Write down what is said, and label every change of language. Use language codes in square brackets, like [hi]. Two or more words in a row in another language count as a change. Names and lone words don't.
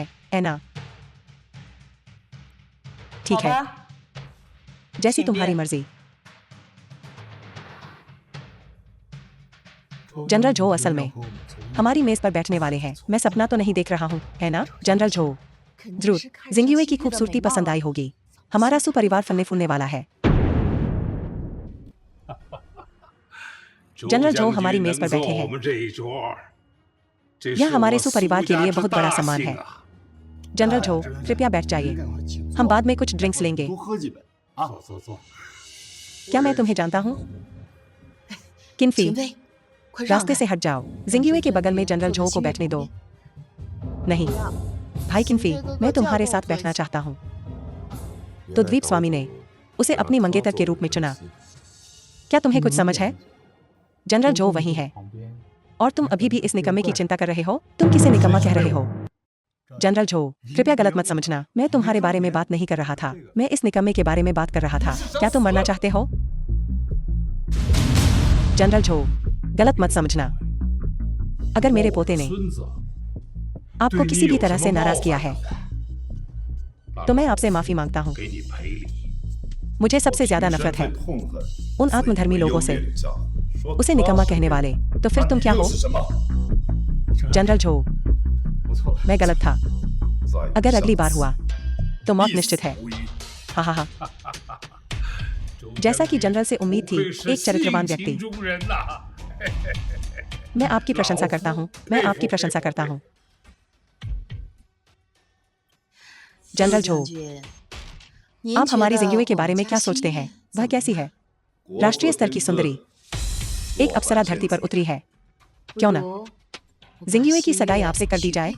[hi] हैं, है ना? ठीक [zh] 好 [hi] है, [zh] 吧， [hi] जैसी [zh] 请 [hi] तुम्हारी [zh] 便 [hi] मर्जी। जनरल झो असल में हमारी मेज पर बैठने वाले हैं। मैं सपना तो नहीं देख रहा हूँ, है ना? जनरल झो, [zh] 肯定 [hi] जरूर [zh] 是看上 [hi] जिंगयुए की [zh] 新月的 [hi] खूबसूरती [zh] 美貌 [hi] पसंद [zh] 了 [hi] आई होगी। हमारा सुपरिवार फलने फूलने वाला है। जनरल झो हमारी मेज पर बैठे हैं। [zh] 我们这一桌，这 [hi] यह [zh] 是 [hi] हमारे [zh] 我 [hi] सुपरिवार [zh] 苏 [hi] के [zh] 家 [hi] लिए [zh] 之 [hi] बहुत बड़ा [zh] 大 [hi] सम्मान [zh] 幸 [hi] है। [zh] 啊！ [hi] जनरल झो, कृपया बैठ जाइए। हम बाद में कुछ ड्रिंक्स लेंगे। [zh] 多喝几杯啊！坐坐坐， [hi] क्या मैं तुम्हें जानता हूँ? किनफी, [zh] 秦飞，快让 [hi] रास्ते [zh] 开 [hi] से हट जाओ। जिंगयुए के बगल में जनरल झो को बैठने दो। नहीं, भाई किनफी, मैं तुम्हारे साथ बैठना चाहता हूँ। तो द्वीप स्वामी ने उसे अपनी मंगेतर के रूप में चुना। क्या तुम्हें कुछ समझ है? जनरल झो वही है, और तुम अभी भी इस निकम्मे की चिंता कर रहे हो? तुम किसे निकम्मा कह रहे हो? जनरल झो, कृपया गलत मत समझना। मैं तुम्हारे बारे में बात नहीं कर रहा था। मैं इस निकम्मे के बारे में बात कर रहा था। क्या तुम मरना चाहते हो? जनरल झो, गलत मत समझना। अगर मेरे पोते ने [zh] 孙子 [hi] आपको किसी भी तरह से नाराज किया है, तो मैं आपसे माफी मांगता हूँ। [zh] 给你赔礼。 [hi] मुझे सबसे ज्यादा नफरत है [zh] 痛恨 [hi] उन आत्मधर्मी लोगों से, [zh] 说 [hi] उसे निकम्मा कहने वाले। तो फिर तुम क्या हो? [zh] 是什么？ [hi] जनरल झो, [zh] 不错， [hi] मैं गलत था। [zh] 在 [hi] अगर अगली बार हुआ तो मौत [zh] 必死 [hi] निश्चित है। [zh] 无疑 हा हा हा। [hi] जैसा कि जनरल से उम्मीद थी, [zh] 不愧是 [hi] एक चरित्रवान [zh] 性 [hi] व्यक्ति। [zh] 情中人呐！ [hi] मैं आपकी प्रशंसा करता हूँ। मैं आपकी प्रशंसा करता हूँ। जनरल [zh] 苏 [hi] झो, [zh] 将军，您 [hi] आप [zh] 觉 [hi] हमारी [zh] 得 [hi] जिंगयुए के [zh] 我 [hi] बारे [zh] 们 [hi] में [zh] 家 [hi] क्या [zh] 新 [hi] सोचते [zh] 月 [hi] हैं? [zh] 怎 [hi] वह [zh] 么 [hi] कैसी [zh] 样 [hi] है? राष्ट्रीय स्तर की सुंदरी। एक अप्सरा धरती पर उतरी है। क्यों ना जिंगयुए की सगाई आपसे कर दी जाए?